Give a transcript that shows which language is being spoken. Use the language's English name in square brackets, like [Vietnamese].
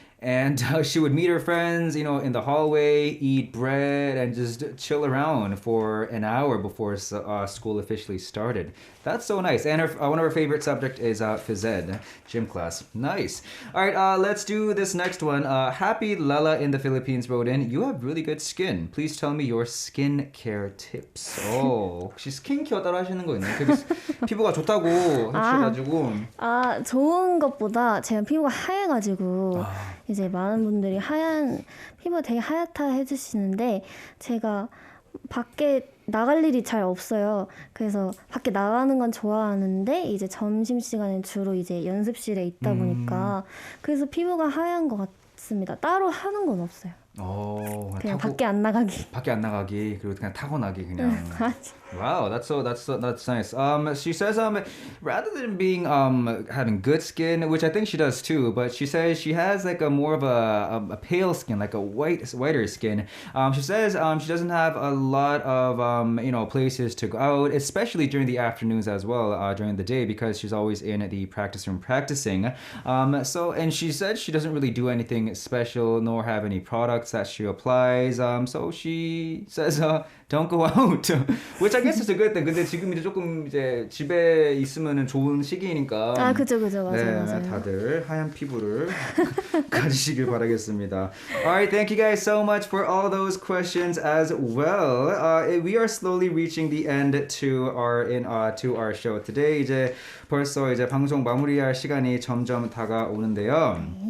[English] And she would meet her friends, in the hallway, eat bread, and just chill around for an hour before school officially started. That's so nice. And one of her favorite subject is phys ed, gym class. Nice. All right, let's do this next one. Happy Lala in the Philippines wrote in, you have really good skin. Please tell me your skincare tips. [Korean] 혹시 스킨케어 따로 하시는 거 있나요? 되게 피부가 좋다고 하셔가지고. 좋은 것보다 제가 피부가 하얘가지고 이제 많은 분들이 피부 되게 하얗다 해주시는데 제가 밖에 나갈 일이 잘 없어요. 그래서 밖에 나가는 건 좋아하는데 이제 점심시간엔 주로 이제 연습실에 있다 보니까 그래서 피부가 하얀 것 같습니다. 따로 하는 건 없어요. 그냥 밖에 안 나가기. 밖에 안 나가기 그리고 그냥 타고나기 그냥. 맞아. [English] Wow, that's nice. She says rather than being having good skin, which I think she does too, but she says she has like a more of a pale skin, like a whiter skin. She says she doesn't have a lot of places to go out, especially during the afternoons as well, during the day because she's always in the practice room practicing. And she said she doesn't really do anything special nor have any products that she applies. So she says don't go out, which I guess is a good thing. [Korean] 근데 지금 이제 조금 이제 집에 있으면은 좋은 시기니까. 아, 그죠, 맞아요, 네, 맞아요. 다들 하얀 피부를 가지시길 바라겠습니다. [English] Alright, thank you guys so much for all those questions as well. We are slowly reaching the end to our show today. [Korean] 이제 벌써 이제 방송 마무리할 시간이 점점 다가오는데요.